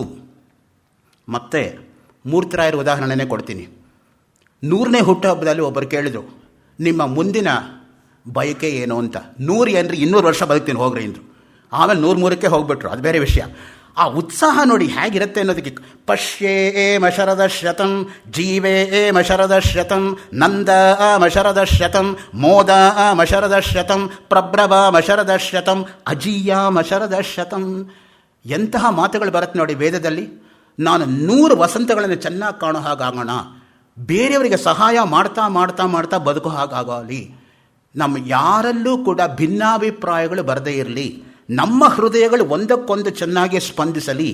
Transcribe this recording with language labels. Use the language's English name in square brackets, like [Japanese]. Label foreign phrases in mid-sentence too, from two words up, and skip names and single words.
[Kannada] ಮತ್ತೆ ಮೂರ್ತರಾಯರ ಉದಾಹರಣೆನೇ ಕೊಡ್ತೀನಿ. 100ನೇ ಹುಟ್ಟುಹಬ್ಬದಲ್ಲಿ ಒಬ್ಬರು ಕೇಳಿದರು, ನಿಮ್ಮ ಮುಂದಿನ ಬಯಕೆ ಏನು ಅಂತ. 100 ಏನ್ರಿ, 200 ವರ್ಷ ಬದುಕ್ತೀನಿ ಹೋಗ್ರಿ ಅಂದರು. ಆಮೇಲೆ 103ಕ್ಕೆ ಹೋಗ್ಬಿಟ್ರು, ಅದು ಬೇರೆ ವಿಷಯ. ಆ ಉತ್ಸಾಹ ನೋಡಿ ಹೇಗಿರುತ್ತೆ ಅನ್ನೋದಕ್ಕೆ. [Sanskrit] ಪಶ್ಯೇಮ ಶರದ ಶತಂ ಜೀವೇಮ ಶರದ ಶತಂ ನಂದ ಮಶರದ ಶತಂ ಮೋದ ಮಶರದ ಶತಂ ಪ್ರಭ್ರವ ಮಶರದ ಶತಂ ಅಜೀಯ ಮಶರದ ಶತಂ. [Kannada] ಎಂತಹ ಮಾತುಗಳು ಬರುತ್ತೆ ನೋಡಿ ವೇದದಲ್ಲಿ. ನಾನು 100 ವಸಂತಗಳನ್ನು ಚೆನ್ನಾಗಿ ಕಾಣೋ ಹಾಗಾಗೋಣ, ಬೇರೆಯವರಿಗೆ ಸಹಾಯ ಮಾಡ್ತಾ ಮಾಡ್ತಾ ಮಾಡ್ತಾ ಬದುಕೋ ಹಾಗಾಗಲಿ. ನಮ್ಮ ಯಾರಲ್ಲೂ ಕೂಡ ಭಿನ್ನಾಭಿಪ್ರಾಯಗಳು ಬರದೇ ಇರಲಿ. ನಮ್ಮ ಹೃದಯಗಳು ಒಂದಕ್ಕೊಂದು ಚೆನ್ನಾಗಿ ಸ್ಪಂದಿಸಲಿ.